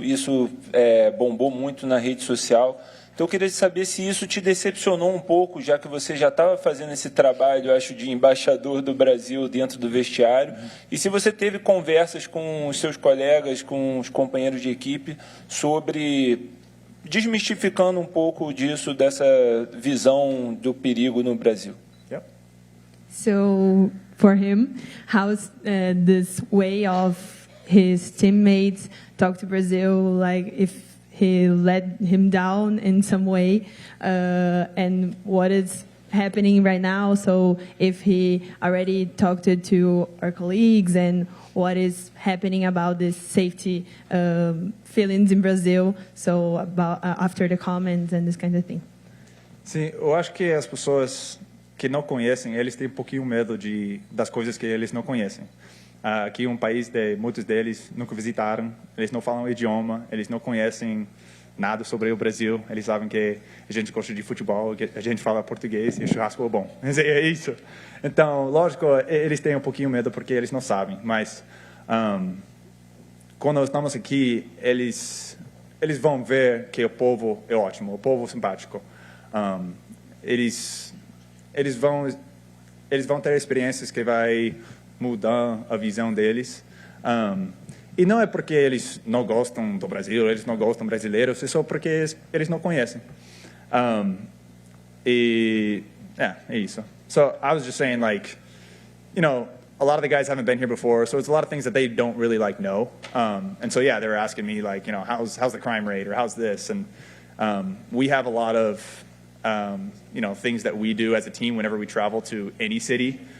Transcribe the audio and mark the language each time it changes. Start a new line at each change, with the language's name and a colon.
Portuguese: Isso bombou muito na rede social. Então, eu queria saber se isso te decepcionou um pouco, já que você já estava fazendo esse trabalho, eu acho, de embaixador do Brasil dentro do vestiário, e se você teve conversas com os seus colegas, com os companheiros de equipe, sobre desmistificando um pouco disso, dessa visão do perigo no Brasil.
English: Yep. So, for him, how's this way of his teammates talk to Brazil, like if he let him down in some way, and what is happening right now. So if he already talked to our colleagues and what is happening about this safety feelings in Brazil, so about after the comments and this kind of thing.
Portuguese: Sim, eu acho que as pessoas que não conhecem, eles têm um pouquinho medo das coisas que eles não conhecem. Aqui é um país muitos deles nunca visitaram, eles não falam o idioma, eles não conhecem nada sobre o Brasil, eles sabem que a gente gosta de futebol, que a gente fala português e o churrasco é bom. É isso. Então, lógico, eles têm um pouquinho medo porque eles não sabem, mas quando nós estamos aqui, eles vão ver que o povo é ótimo, o povo é simpático. Eles vão ter experiências que vai mudar a visão deles. E não é porque eles não gostam do Brasil, eles não gostam brasileiros, é só porque eles não conhecem. É isso.
English: So I was just saying, like, you know, a lot of the guys haven't been here before, so it's a lot of things that they don't really like know. And so yeah, they were asking me like, you know, how's the crime rate or how's this? And we have a lot of you know, things that we do as a team whenever we travel to any city.